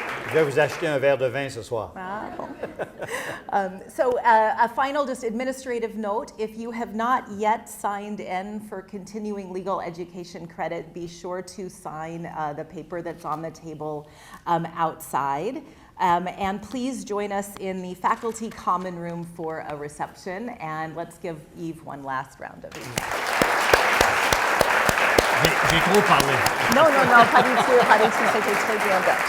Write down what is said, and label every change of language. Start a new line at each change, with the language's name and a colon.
French: Je vais vous acheter un verre de vin ce soir.
English: So a final just administrative note, if you have not yet signed in for continuing legal education credit, be sure to sign the paper that's on the table outside. And please join us in the faculty common room for a reception, and let's give Yves one last round of applause.
French: J'ai trop parlé. Non, pas du tout, c'était très bien.